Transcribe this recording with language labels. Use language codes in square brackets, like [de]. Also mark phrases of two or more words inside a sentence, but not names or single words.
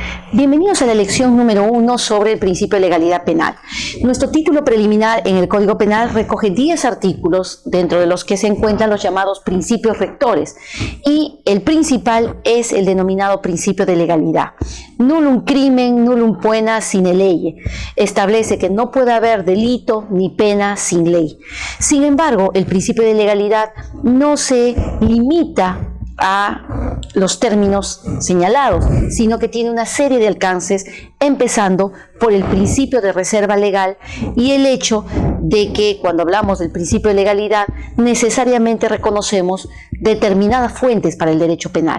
[es] Bienvenidos a la lección número 1 sobre el principio de legalidad penal. Nuestro título preliminar en el Código Penal recoge 10 artículos, dentro de los que se encuentran los llamados principios rectores, y el principal es el denominado principio de legalidad. [la] Nullum crimen, nullum poena sine lege. [es] Establece que no puede haber delito ni pena sin ley. Sin embargo, el principio de legalidad no se limita a los términos señalados, sino que tiene una serie de alcances, empezando por el principio de reserva legal y el hecho de que cuando hablamos del principio de legalidad necesariamente reconocemos determinadas fuentes para el derecho penal.